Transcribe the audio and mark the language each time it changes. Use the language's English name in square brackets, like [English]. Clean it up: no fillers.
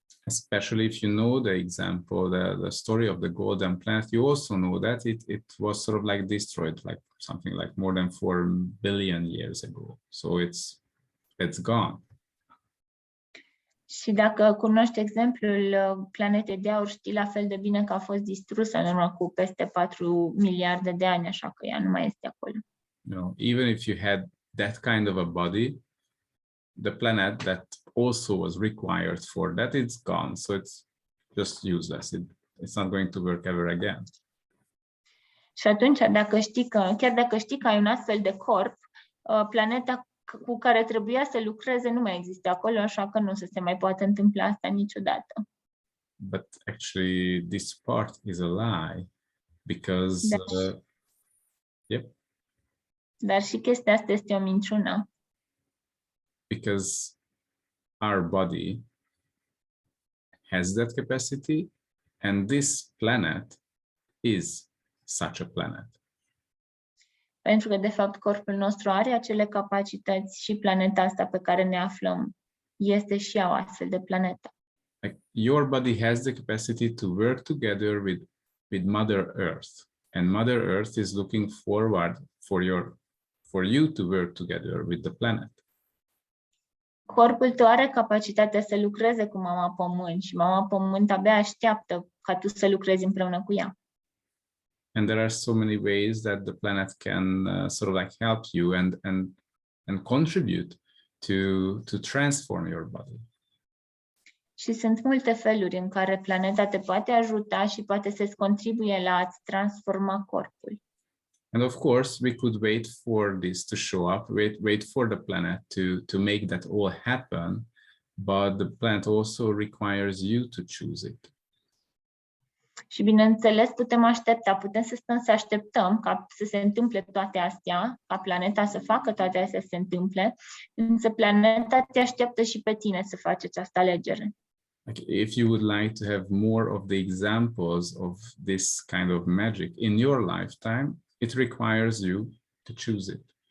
[English] Especially if you know the example, the story of the golden planet, you also know that it was sort of like destroyed, like something like more than 4 billion years ago. So it's gone. [Romanian] Și dacă cunoști exemplul planetei de aur, știi la fel de bine că a fost distrusă în urmă cu peste 4 miliarde de ani, așa că ea nu mai este acolo. [English] You know, even if you had that kind of a body, the planet that also was required for that, it's gone. So it's just useless. It's not going to work ever again. [Romanian] Și atunci, chiar dacă știi că ai un astfel de corp, planeta cu care trebuia să lucreze nu mai există acolo, așa că nu o să se mai poată întâmpla asta niciodată. [English] But actually, this part is a lie, because yep. [Romanian] Dar și chestia asta este o minciună. [English] Because our body has that capacity, and this planet is such a planet. [Romanian] Pentru că, de fapt, corpul nostru are acele capacități și planeta asta pe care ne aflăm este și ea o astfel de planetă. [English] Like your body has the capacity to work together with Mother Earth, and Mother Earth is looking forward for you to work together with the planet. [Romanian] Corpul tău are capacitatea să lucreze cu Mama Pământ și Mama Pământ abia așteaptă ca tu să lucrezi împreună cu ea. [English] And there are so many ways that the planet can sort of like help you and contribute to transform your body. [Romanian] Și sunt multe feluri în care planeta te poate ajuta și poate să-ți contribuie la a-ți transforma corpul. [English] And of course, we could wait for this to show up, wait for the planet to make that all happen, but the planet also requires you to choose it. [Romanian] Și bineînțeles, putem să stăm să așteptăm ca să se întâmple toate astea, ca planeta să facă toate astea să se întâmple, însă planeta te așteaptă și pe tine să faci această alegere. [English] Like if you would like to have more of the examples of this kind of magic in your lifetime, it requires you to choose it.